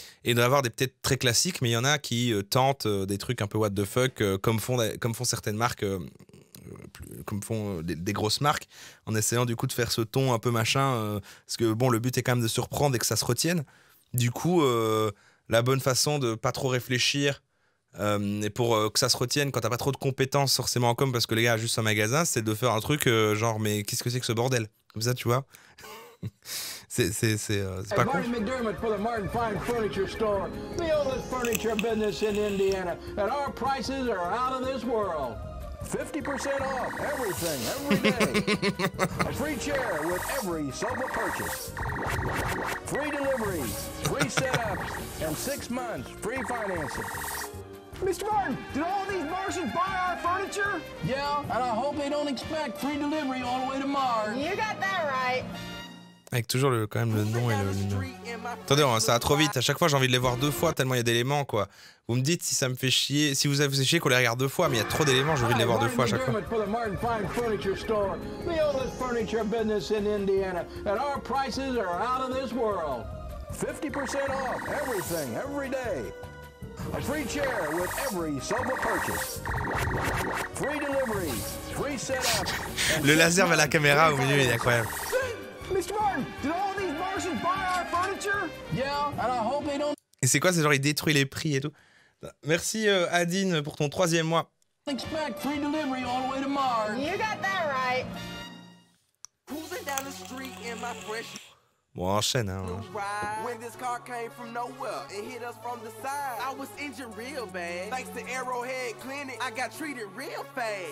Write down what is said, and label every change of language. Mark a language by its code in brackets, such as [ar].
[fr] Et il doit y avoir des peut-être très classiques, mais il y en a qui tentent des trucs un peu [en] what the fuck, [fr] comme font certaines marques, comme font des grosses marques, en essayant du coup de faire ce ton un peu machin, parce que bon, le but est quand même de surprendre et que ça se retienne. Du coup... la bonne façon de pas trop réfléchir et pour que ça se retienne quand t'as pas trop de compétences forcément en com parce que les gars juste un magasin, c'est de faire un truc genre mais qu'est-ce que c'est que ce bordel? Comme ça, tu vois. C'est pas cool. [en] Martin McDermott for the Martin Fine Furniture Store, the oldest furniture business in Indiana, and our prices are out of this world. 50% off everything, every day. A free chair with every sofa purchase. Free delivery, free setups, and 6 months free financing. Mr. Martin, did all these Martians buy our furniture? Yeah, and I hope they don't expect free delivery all the way to Mars. You got that right. [fr] Avec toujours quand même le nom et le nom. Attendez, ça va trop vite. À chaque fois, j'ai envie de les voir 2 fois tellement il y a d'éléments, quoi. Vous me dites si ça me fait chier, si vous avez fait chier qu'on les regarde 2 fois, mais il y a trop d'éléments, j'ai envie de les voir 2 fois à chaque fois. [en] For the Martin Fine Furniture Store, the oldest furniture business in Indiana, and our prices are out of this world. 50% off everything, every day. A free chair with every sofa purchase. Free delivery, free setup. [fr] Le laser vers la caméra au milieu, il est incroyable. [en] Mr. Martin, did all these Martians buy our furniture? Yeah, and I hope they don't [fr] Et c'est quoi, c'est genre il détruit les prix et tout. Merci Adine pour ton 3e mois. [en] expect free delivery all the way to Mars. You got that right. Cruising down the street in my fresh [fr] Bon, on enchaîne, hein. [en] ride. When this car came from nowhere, it hit us from the side. I was injured real bad. Thanks to Arrowhead Clinic, I got treated real fast.